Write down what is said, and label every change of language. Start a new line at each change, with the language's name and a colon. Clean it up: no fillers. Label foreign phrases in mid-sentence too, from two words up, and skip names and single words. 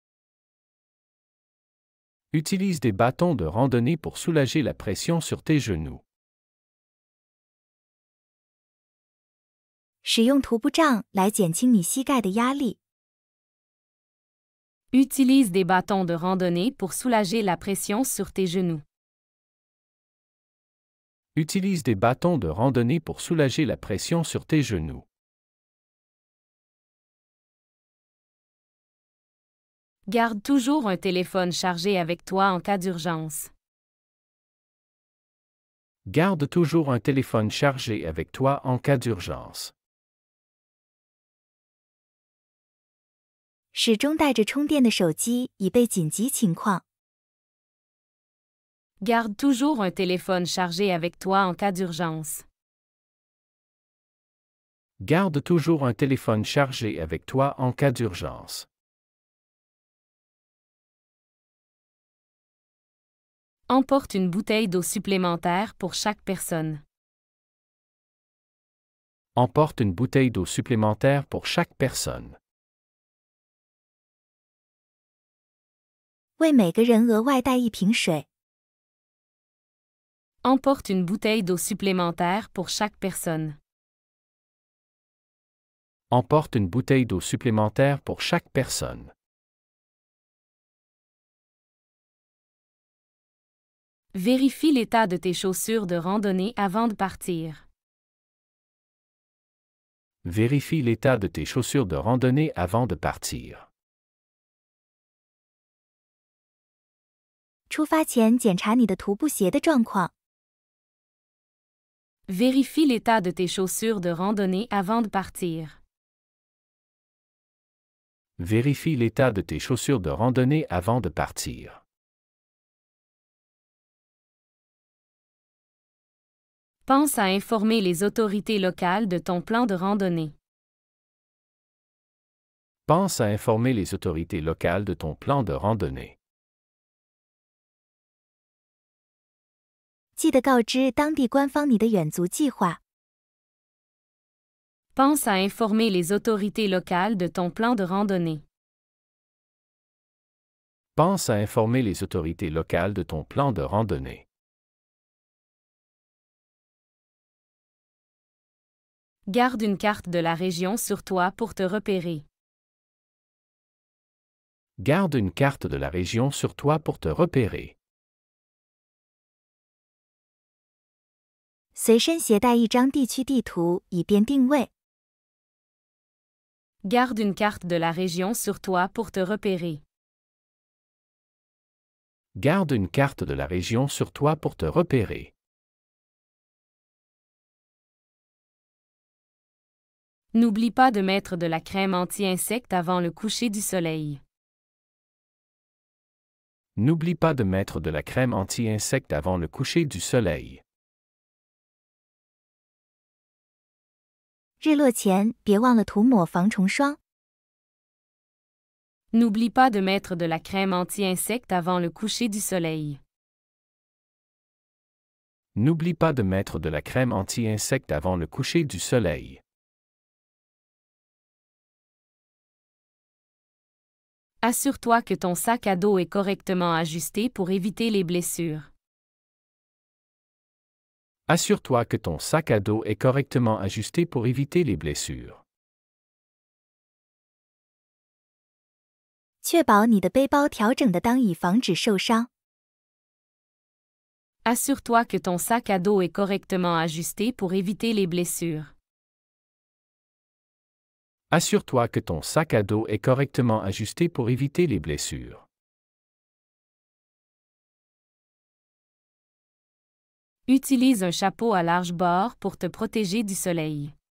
French: Utilise des bâtons de randonnée pour soulager la pression sur tes genoux.
Chinese: 使用徒步杖来减轻你膝盖的压力。
French: Utilise des bâtons de randonnée pour soulager la pression sur tes genoux. Utilise des bâtons de randonnée pour soulager la pression sur tes genoux. Garde toujours un téléphone chargé avec toi en cas d'urgence. Garde toujours un téléphone chargé avec toi en cas d'urgence.
Chinese: 始终带着充电的手机，以备紧急情况。
French: Garde toujours un téléphone chargé avec toi en cas d'urgence. Garde toujours un téléphone chargé avec toi en cas d'urgence. Emporte une bouteille d'eau supplémentaire pour chaque personne. Emporte une bouteille d'eau supplémentaire pour chaque personne.
Chinese: 为每个人额外带一瓶水。
French: Emporte une bouteille d'eau supplémentaire pour chaque personne. Emporte une bouteille d'eau supplémentaire pour chaque personne. Vérifie l'état de tes chaussures de randonnée avant de partir. Vérifie l'état de tes chaussures de randonnée avant de partir.
Chinese: 出发前检查你的徒步鞋的状况。
French: Vérifie l'état de tes chaussures de randonnée avant de partir. Vérifie l'état de tes chaussures de randonnée avant de partir. Pense à informer les autorités locales de ton plan de randonnée. Pense à informer les autorités locales de ton plan de randonnée.
Chinese: 记得告知当地官方你的远足计划。
French: Pense à informer les autorités locales de ton plan de randonnée. Pense à informer les autorités locales de ton plan de randonnée. Garde une carte de la région sur toi pour te repérer. Garde une carte de la région sur toi pour te repérer.
Chinese: 随身携带一张地区地图，以便定位。
French: Garde une carte de la région sur toi pour te repérer. Garde une carte de la région sur toi pour te repérer. N'oublie pas de mettre de la crème anti-insectes avant le coucher du soleil. N'oublie pas de mettre de la crème anti-insectes avant le coucher du soleil.
Chinese: 日落前别忘了涂抹防虫霜。
French: N'oublie pas de mettre de la crème anti-insectes avant le coucher du soleil. N'oublie pas de mettre de la crème anti-insectes avant le coucher du soleil. Assure-toi que ton sac à dos est correctement ajusté pour éviter les blessures. Assure-toi que ton sac à dos est correctement ajusté pour éviter les blessures.
Chinese: 确保你的背包调整得当以防止受伤。
French: Assure-toi que ton sac à dos est correctement ajusté pour éviter les blessures. Assure-toi que ton sac à dos est correctement ajusté pour éviter les blessures. Utilise un chapeau à large bord pour te protéger du soleil.